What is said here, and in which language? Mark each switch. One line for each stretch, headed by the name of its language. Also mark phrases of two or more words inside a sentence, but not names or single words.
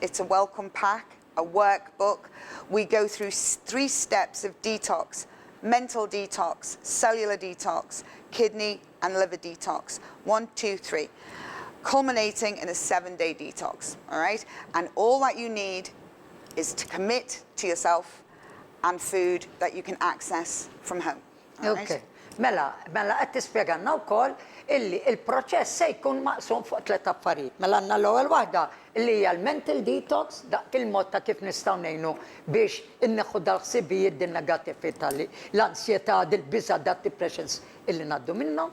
English: It's a welcome pack, a workbook. We go through 3 steps of detox: mental detox, cellular detox, kidney and liver detox. 1, 2, 3. Culminating in a 7-day detox, all right? And all that you need is to commit to yourself and food that you can access from home. All right? Okay.
Maltese: Mela qed tispjegana wkoll illi il-proċess se jkun maqsum fuq 3 affarijiet. Mela għandna l-ewwel waħda li hija l-
English: mental detox,
Maltese: dak il-mod ta' kif nistgħu ngħinu biex inneħħu dal-ħsibijiet din negatività l-ansjetà, dil-biża, dat-depressions illi ngħaddu minnhom.